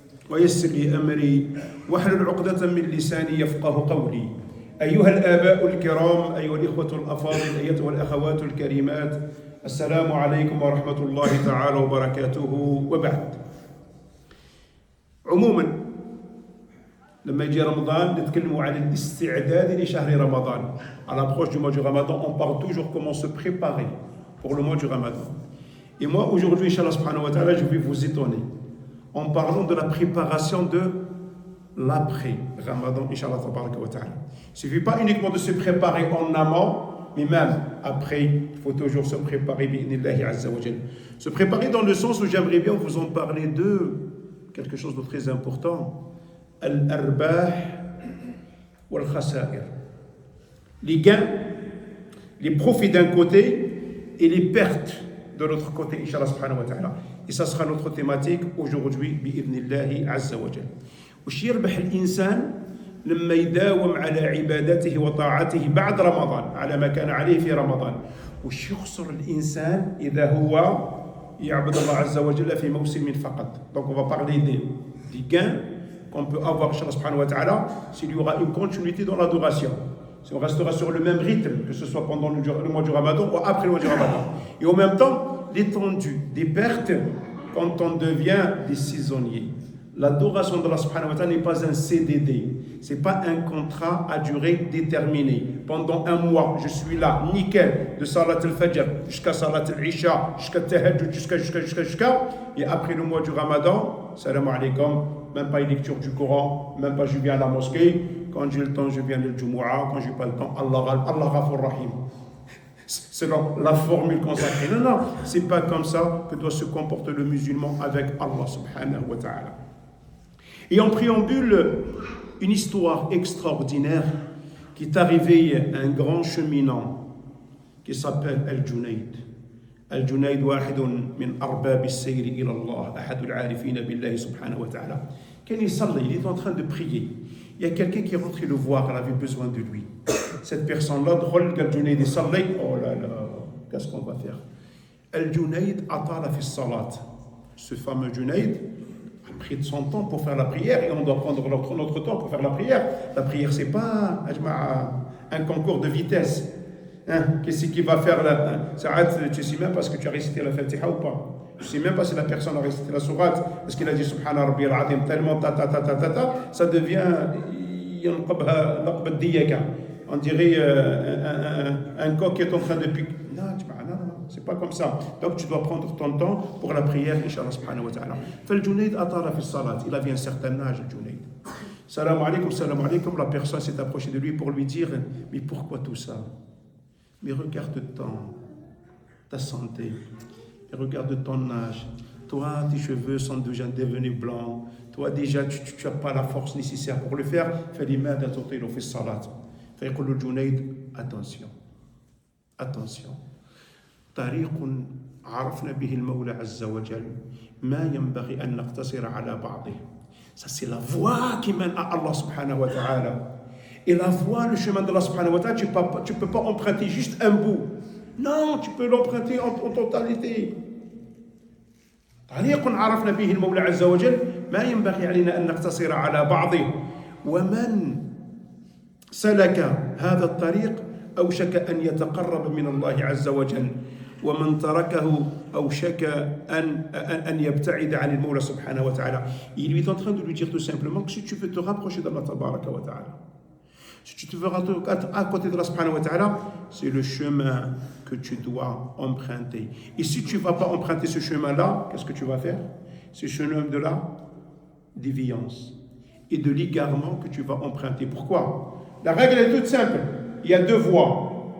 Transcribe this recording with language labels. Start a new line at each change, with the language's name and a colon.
Arabic: ويسر لي أمري واحلل عقدة من لساني يفقه قولي أيها الآباء الكرام أيها الإخوة الأفاضل أيتها الأخوات الكريمات السلام عليكم ورحمة الله تعالى وبركاته وبعد عموما لما يجي رمضان نتكلموا عن الاستعداد لشهر رمضان.
French: À l'approche du mois du Ramadan, on parle toujours comment se préparer pour le mois du Ramadan. Et moi aujourd'hui, Inch'Allah subhanahu wa ta'ala, je vais vous étonner en parlant de la préparation de l'après-Ramadan, Inch'Allah tabaraka wa ta'ala. Il ne suffit pas uniquement de se préparer en amont, mais même après, il faut toujours se préparer bi'idhnillahi azza wa jal. Se préparer dans le sens où j'aimerais bien vous en parler de quelque chose de très important.
Arabic: Al-arbah wal-khasair.
French: Les gains, les profits d'un côté et les pertes de l'autre côté, Inch'Allah subhanahu wa ta'ala. Et ça sera notre thématique aujourd'hui, bi'idhnillahi azza wa jal.
Arabic: وش يربح الإنسان لما يداوم على عبادته وطاعته بعد رمضان على ما كان عليه في رمضان وش يخسر الإنسان إذا هو يعبد الله عز وجل في موسم فقط.
French: Donc on va parler des gains qu'on peut avoir Inch'Allah subhanahu wa ta'ala s'il y aura une continuité dans l'adoration, si on restera sur le même rythme que ce soit pendant le mois du Ramadan ou après le mois du Ramadan, et en même temps l'étendue des pertes quand on devient des saisonniers. L'adoration de Allah subhanahu wa ta'ala n'est pas un CDD, ce n'est pas un contrat à durée déterminée. Pendant un mois, je suis là, nickel, de Salat al-Fajr jusqu'à Salat al-Isha, jusqu'à Tahajjud, jusqu'à. Et après le mois du Ramadan, salam alaikum, même pas une lecture du Coran, même pas je viens à la mosquée. Quand j'ai le temps, je viens le Jumu'ah. Quand j'ai pas le temps, Allah Ghafur Rahim. C'est la formule consacrée. Non, c'est pas comme ça que doit se comporter le musulman avec Allah subhanahu wa ta'ala. Et en préambule, une histoire extraordinaire qui est arrivée à un grand cheminant qui s'appelle Al-Junayd.
Arabic: Al-Junayd واحد من أرباب السير إلى الله أحد العارفين بالله سبحانه وتعالى.
French: Quand il est en train de prier, il y a quelqu'un qui est rentré le voir, elle avait besoin de lui. Cette personne-là, drôle Al-Junayd
Arabic: يصلي,
French: oh là là, qu'est-ce qu'on va faire?
Arabic: Al-Junayd أطال في الصلاة.
French: Ce fameux Junayd a pris de son temps pour faire la prière, et on doit prendre notre temps pour faire la prière. La prière, c'est pas un concours de vitesse. Qu'est-ce qui va faire là? Tu ne sais même pas ce que tu as récité la Fatiha ou pas. Tu ne sais même pas si la personne a récité la sourate, parce qu'il a dit
Arabic: Subhana Rabbi al-Azim
French: tellement ça devient on dirait un coq qui est en train de piquer. Non, c'est pas comme ça. Donc tu dois prendre ton temps pour la prière, Inch'Allah subhanahu wa ta'ala.
Arabic: Fal-Junayd atala fi salat.
French: Il avait un certain âge, Junayd. Salam alaikum, la personne s'est approchée de lui pour lui dire, mais pourquoi tout ça? Mais regarde ta santé, et regarde ton âge. Toi, tes cheveux sont déjà devenus blancs. Toi, déjà, tu n'as pas la force nécessaire pour le faire. Fais l'imam d'attotir au fait salat. Fais le Junayd, attention.
Arabic: طريق عرفنا به المولى عز وجل ما ينبغي أن نقتصر على بعضه.
French: Ça, c'est la voie qui mène à Allah subhanahu wa ta'ala. Et la voie, le chemin de Allah subhanahu wa ta'ala, tu ne peux pas emprunter juste un bout. Non, tu peux l'emprunter en totalité.
Arabic: طريق عرفنا به المولى عز وجل ما ينبغي علينا أن نقتصر على بعضه. ومن سلك هذا الطريق أوشك أن يتقرب من الله عز وجل. ومن تركه أوشك أن يبتعد عن المولى سبحانه وتعالى.
French: Il lui est en train de lui dire tout simplement que si tu veux te rapprocher d'Allah tabaraka wa ta'ala, si tu veux être à côté de Allah subhanahu wa ta'ala, c'est le chemin que tu dois emprunter. Et si tu ne vas pas emprunter ce chemin-là, qu'est-ce que tu vas faire? C'est le chemin de la déviance et de l'égarement que tu vas emprunter. Pourquoi? La règle est toute simple. Il y a deux voies.